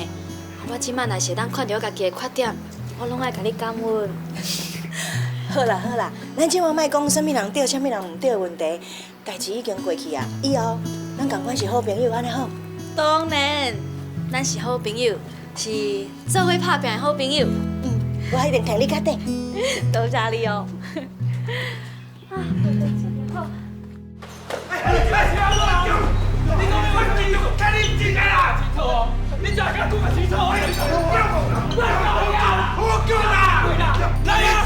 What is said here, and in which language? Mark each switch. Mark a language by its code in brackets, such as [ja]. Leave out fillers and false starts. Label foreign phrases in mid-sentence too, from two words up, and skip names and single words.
[nan] 我即摆若是当看到我家己的缺点，我拢爱甲你感恩。好啦好啦，咱即摆莫讲啥物人对，啥物人唔对的问题，代志已经过去啊。以后咱共款是好朋友，安尼好。当然，咱是好朋友，是做伙拍拼的好朋友。我一定替你决定。多谢你哦。啊，好。你讲你快点，赶紧进来啦！清楚哦，你叫人讲清楚哦。我叫啦！来呀！